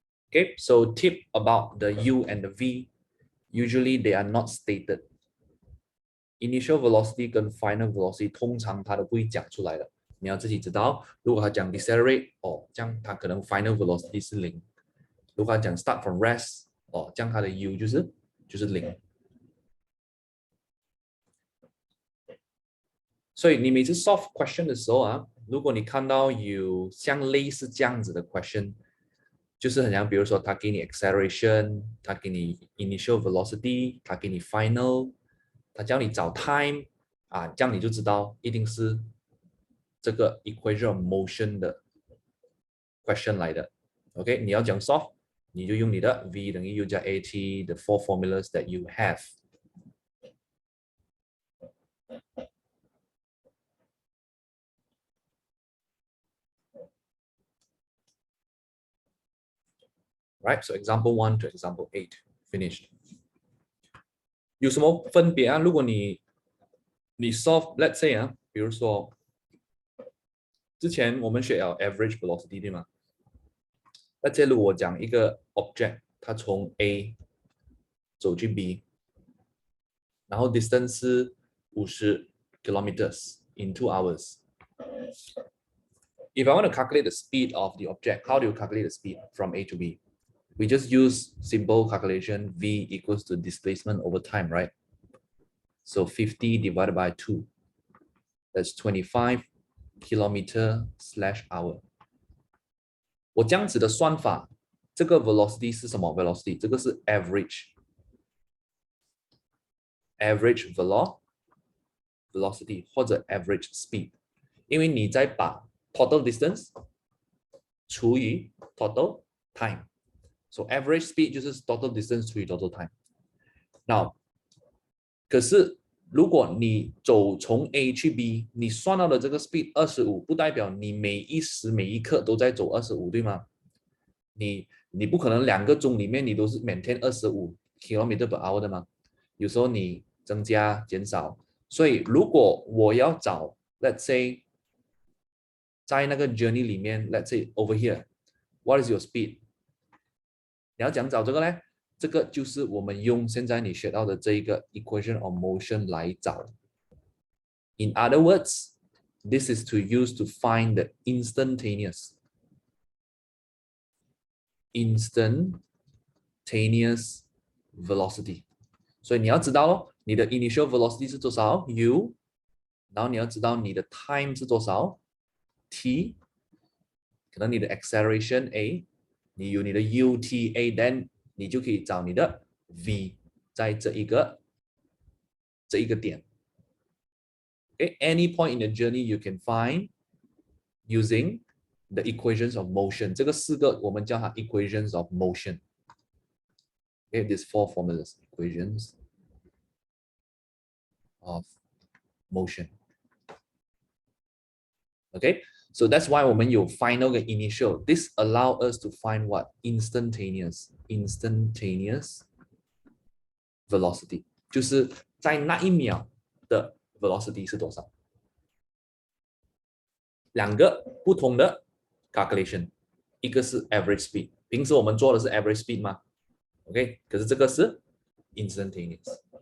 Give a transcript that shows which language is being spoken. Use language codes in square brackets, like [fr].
[en] Okay, so tip about the U and the V, usually they are not stated. [zh] Initial velocity 跟 final velocity 通常它都不会讲出来的，你要自己知道。如果它讲 decelerate， 哦，这样它可能 final velocity 是0。如果它讲 start from rest， 哦，这样它的 U 就是0。所以你每次 solve question 的时候啊，如果你看到有像类似这样子的 question，就是很像，比如说他给你 acceleration，他给你 initial velocity，他给你 final，他叫你找 time 啊，这样你就知道一定是这个 equation of motion 的 question 来的。 OK， 你要讲 solve，你就用你的 V 等于 U 加 AT [en] the four formulas that you have。 Right, so example 1 to example 8 finished。 [zh] 有什么分别啊？如果你 solve let's say 啊，比如说之前我们学了 average velocity 对吗？ let's say 如果我讲一个 object，它从 A 走去 B，然后 distance 是50 kilometers in 2 hours。 [en] If I want to calculate the speed of the object, how do you calculate the speed from A to B? We just use simple calculation. V equals to displacement over time, right? So 50 divided by 2. That's 25 kilometer/hour. [zh] 我这样子的算法，这个 velocity 是什么 velocity？这个是 average velocity 或者 average speed， 因为你在把 total distance 除以 total time。So average speed 就是 total distance 除以 total time。 Now， 可是如果你走从 A 去 B， 你算到的这个 speed 25，不代表你每一时每一刻都在走25，对吗？你不可能2个钟里面你都是 maintain 25 km per hour 的吗？有时候你增加减少，所以如果我要找 let's say 在那个 journey 里面 let's say over here what is your speed？你要讲找这个呢？这个就是我们用现在你学到的这一个 equation of motion 来找。 [en] In other words, this is to use to find the instantaneous velocity。 [zh] 所以你要知道咯，你的 initial velocity 是多少 u， 然后你要知道你的 time 是多少 t， 可能你的 acceleration a， 你有你的 UTA，then 你就可以找你的 v 在这一个点。 [en] Okay, any point in the journey you can find using the equations of motion。 [zh] 这个4个我们叫它 equations of motion。 [en] Okay, these 4 formulas, equations of motion. Okay, so that's why [zh] 我们有 final 跟 initial. [en] This allow us to find what? Instantaneous velocity. [zh] 就是在那一秒的 velocity 是多少？2个不同的 calculation， 一个是 average speed， 平时我们做的是 average speed 吗？OK， 可是这个是 instantaneous，